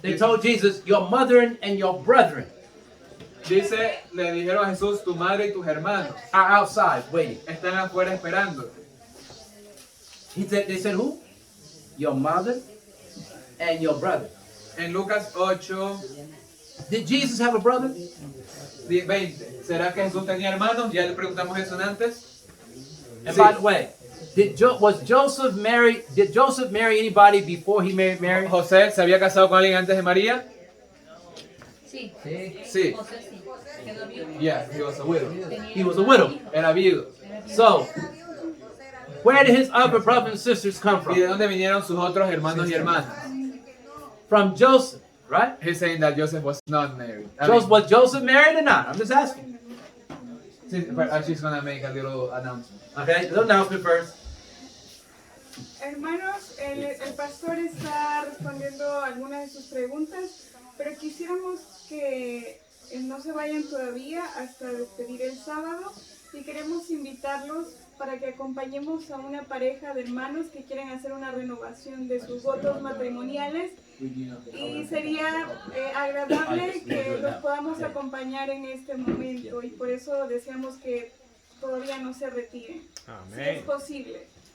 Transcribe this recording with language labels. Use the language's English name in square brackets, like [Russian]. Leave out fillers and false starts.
[English] They told Jesus, "Your mother and your brethren [Spanish] Dice, le dijeron a Jesús, tu madre y tus hermanos [English] are outside waiting." [Spanish] están afuera esperando. [English] They said, "Who? Your mother and your brother." [Spanish] En Lucas 8, [English] Did Jesus have a brother? 20. [Spanish] ¿Será que Jesús tenía hermanos? Ya le preguntamos eso antes. [English] And [Spanish] Sí. [English] by the way, did Joseph marry anybody before he married Mary? [Spanish] ¿José se había casado con alguien antes de María? Sí. Sí. José sí. [English] Yeah, he was a widow. He was a widow. [Spanish] Era viudo. [English] So, where did his other brothers and sisters come [Spanish] ¿Y de [English] from? [Spanish] dónde vinieron sus otros hermanos y hermanas? [English] From Joseph, right? He's saying that Joseph was not married. Was Joseph married or not? I'm just asking. She's gonna make a little announcement. Okay, little announcement first. [Spanish] Hermanos, el pastor está respondiendo algunas de sus preguntas, pero quisiéramos que no se vayan todavía hasta despedir el sábado y queremos invitarlos para que acompañemos a una pareja de hermanos que quieren hacer una renovación de sus votos matrimoniales y sería agradable que los podamos acompañar en este momento y por eso deseamos que todavía no se retiren, si es posible.